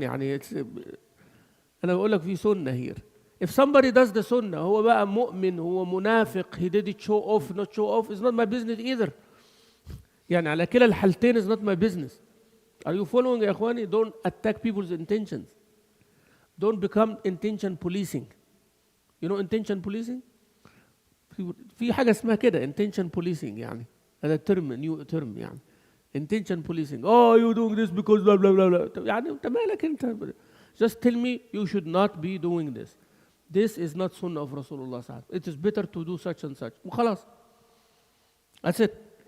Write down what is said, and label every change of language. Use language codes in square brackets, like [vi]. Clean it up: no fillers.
[en] Yani, it's, أنا بقول لك في sunnah here. If somebody does the sunnah, هو بقى مؤمن, هو منافق, he did it show off, not show off, it's not my business either. يعني على كلا الحالتين is not my business. Are you following يا إخواني? Don't attack people's intentions. Don't become intention policing. You know intention policing? [ar] في حاجة اسمها كده intention policing يعني. [en] هذا term, new term يعني. Intention policing. Oh, you doing this because blah blah blah blah. [ar] يعني أنت مالك أنت? [en] Just tell me you should not be doing this. This is not sunnah of Rasulullah sallallahu alaihi wasallam. It is better to do such and such. وخلاص. That's it.